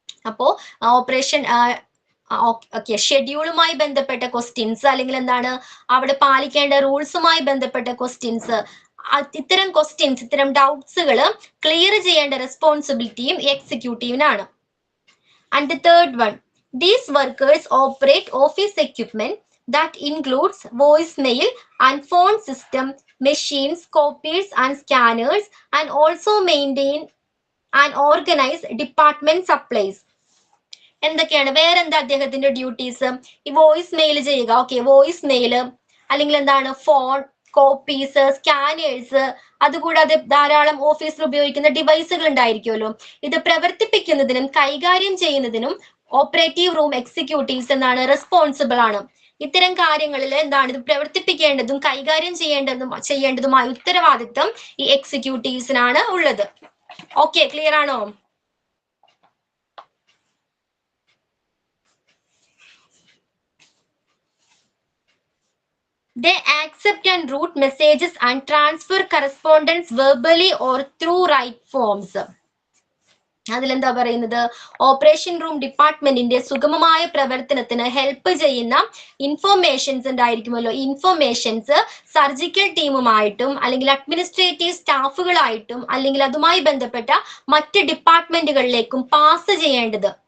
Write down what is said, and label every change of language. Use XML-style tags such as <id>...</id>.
<ml>അപ്പോ operation okay, ഷെഡ്യൂളുമായി ബന്ധപ്പെട്ട questions അല്ലെങ്കിൽ എന്താണ് അവിടെ പാലിക്കേണ്ട റൂൾസുമായി ബന്ധപ്പെട്ട ക്വസ്റ്റ്യൻസ്, ഇത്തരം ക്വസ്റ്റ്യൻസ്, ഇത്തരം ഡൗട്ട്സുകൾ ക്ലിയർ ചെയ്യേണ്ട റെസ്പോൺസിബിലിറ്റിയും എക്സിക്യൂട്ടീവിനാണ്.</ml> <en>And the third one, these workers operate office equipment that includes voicemail and phone system, machines, copiers and scanners, and also maintain and organize department supplies.</en> <ml>എന്തൊക്കെയാണ് വേറെന്താ അദ്ദേഹത്തിന്റെ ഡ്യൂട്ടീസ്? ഈ വോയിസ് മെയിൽ ചെയ്യുക. Okay, voice mail അല്ലെങ്കിൽ എന്താണ് phone, copies, scanners, അതുകൂടാതെ ധാരാളം ഓഫീസിൽ ഉപയോഗിക്കുന്ന ഡിവൈസുകൾ ഉണ്ടായിരിക്കുമല്ലോ. ഇത് പ്രവർത്തിപ്പിക്കുന്നതിനും കൈകാര്യം ചെയ്യുന്നതിനും ഓപ്പറേറ്റീവ് റൂം എക്സിക്യൂട്ടീവ്സ് എന്നാണ് റെസ്പോൺസിബിൾ ആണ്. ഇത്തരം കാര്യങ്ങളിൽ എന്താണ് ഇത് പ്രവർത്തിപ്പിക്കേണ്ടതും കൈകാര്യം ചെയ്യേണ്ടതുമായ ഉത്തരവാദിത്തം ഈ എക്സിക്യൂട്ടീവ്സിനാണ് ഉള്ളത്. ഓക്കെ, ക്ലിയർ ആണോ?</ml> <en>They accept and route messages and transfer correspondence verbally or through write forms.</en> <ml>അതിലെന്താ പറയുന്നത്? ഓപ്പറേഷൻ റൂം ഡിപ്പാർട്ട്മെന്റിന്റെ സുഗമമായ പ്രവർത്തനത്തിന് ഹെൽപ്പ് ചെയ്യുന്ന ഇൻഫോർമേഷൻസ് ഉണ്ടായിരിക്കുമല്ലോ. ഇൻഫോർമേഷൻസ് സർജിക്കൽ ടീമുമായിട്ടും അല്ലെങ്കിൽ അഡ്മിനിസ്ട്രേറ്റീവ് സ്റ്റാഫുകളായിട്ടും അല്ലെങ്കിൽ അതുമായി ബന്ധപ്പെട്ട മറ്റ് ഡിപ്പാർട്ട്മെന്റുകളിലേക്കും പാസ് ചെയ്യേണ്ടത്.</ml>